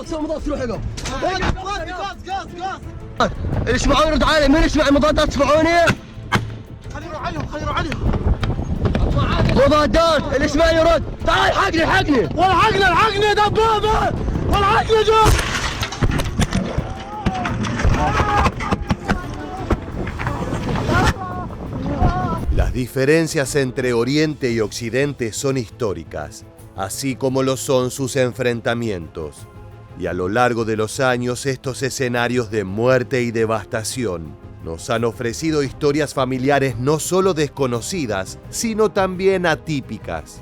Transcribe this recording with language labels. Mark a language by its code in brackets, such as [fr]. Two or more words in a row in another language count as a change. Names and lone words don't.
[ar] روح اقف غاز اللي يسمعوني رد علي. مين يسمع المضادات تسمعوني؟ خلينا عليهم مضادات اللي يسمعني يرد. تعال الحقني والحقني دبابه والحقني جوه. [es] Las diferencias entre Oriente y Occidente son históricas, así como lo son sus enfrentamientos. Y a lo largo de los años, estos escenarios de muerte y devastación nos han ofrecido historias familiares no solo desconocidas, sino también atípicas.